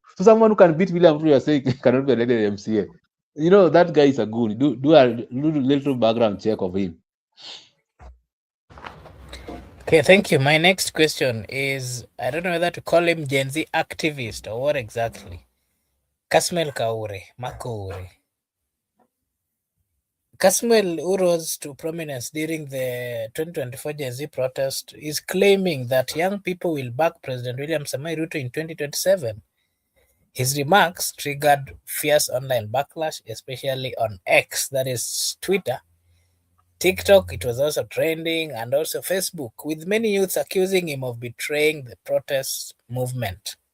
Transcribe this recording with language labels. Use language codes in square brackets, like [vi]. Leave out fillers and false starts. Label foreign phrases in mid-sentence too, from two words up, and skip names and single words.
[en] So someone who can beat William Ruto, you are saying cannot be elected MCA. That guy is a goon. Do a little background check of him. Okay, thank you. My next question is, I don't know whether to call him Gen Z activist or what exactly. Kasmel Makoure. Kasmuel, who rose to prominence during the 2024 Gen Z protest, is claiming that young people will back President William Samoei Ruto in 2027. His remarks triggered fierce online backlash, especially on X, that is Twitter. TikTok, it was also trending, and also Facebook, with many youths accusing him of betraying the protest movement.